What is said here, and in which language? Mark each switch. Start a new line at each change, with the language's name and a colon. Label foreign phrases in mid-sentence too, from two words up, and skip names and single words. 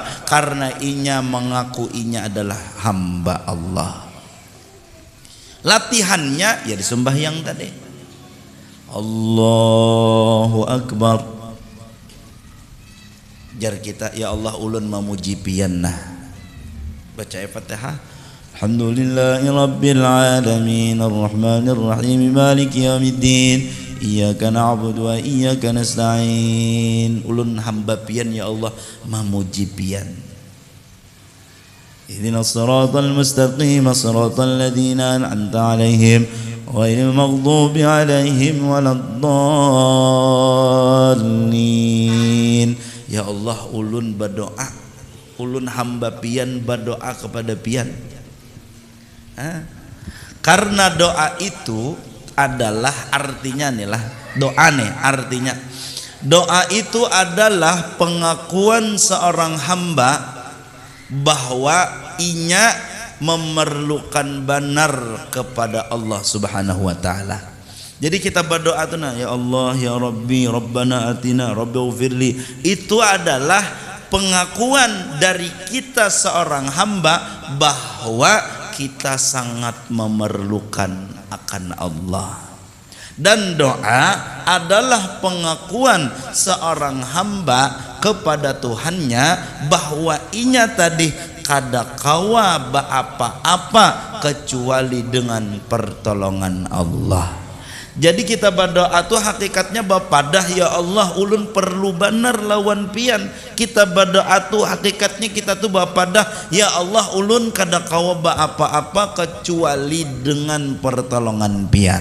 Banjar: Karena inya mengaku inya adalah hamba Allah. Latihannya ya di sembahyang tadi.
Arabic: الله أكبر.
Banjar: Jar kita, ya Allah ulun memuji pian nah. Baca Fatihah.
Arabic: الحمد لله رب العالمين الرحمن الرحيم مالك يوم الدين إياك نعبد وإياك نستعين.
Banjar: Ulun hamba pian ya Allah memuji pian.
Arabic: اهدنا الصراط المستقيم صراط الذين أنعمت عليهم غير المغضوب عليهم ولا الضالين.
Banjar: Ya Allah, ulun berdoa, ulun hamba pian berdoa kepada pian. Karena doa itu adalah artinya nih lah, doa nih artinya, doa itu adalah pengakuan seorang hamba bahwa inya memerlukan benar kepada Allah
Arabic: سبحانه وتعالى.
Banjar: Jadi kita berdoa tuh nah,
Arabic: يا الله يا ربي ربنا آتنا رب اغفر لي,
Banjar: itu adalah pengakuan dari kita seorang hamba bahwa kita sangat memerlukan akan Allah. Dan doa adalah pengakuan seorang hamba kepada Tuhannya bahwa inya tadi kada kawa apa-apa kecuali dengan pertolongan Allah. Jadi kita berdoa tuh hakikatnya bapadah ya Allah ulun perlu benar lawan pian. Kita berdoa tuh hakikatnya kita tuh bapadah ya Allah ulun kada kawa apa-apa kecuali dengan pertolongan pian.